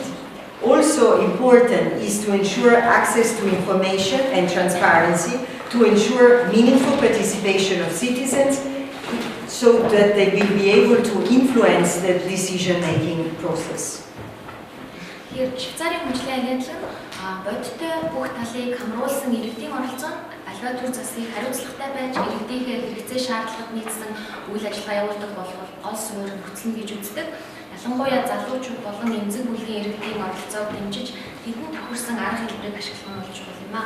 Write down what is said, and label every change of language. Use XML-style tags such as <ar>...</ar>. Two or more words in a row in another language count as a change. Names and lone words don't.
<en>Also important is to ensure access to information and transparency to ensure meaningful participation of citizens so that they will be able to influence the decision-making process. Here,</en> <mn>Швейцарын хөгжлийн агентлаг бодиттой бүх талыг хамруулсан иргэдийн оролцоо аливаа төр засгийг хариуцлагатай байж иргэдийнхээ хэрэгцээ шаардлагад нийцсэн үйл ажиллагаа явуулдаг болвол олс өөр нөхцөл гэж үздэг. ялангуяа залуучууд болон эмзэг бүлгийн иргэдийн оролцоог дэмжиж тэдэнд тохирсон арга хэлбэрийг ашиглах нь болж чухал юм а.</mn>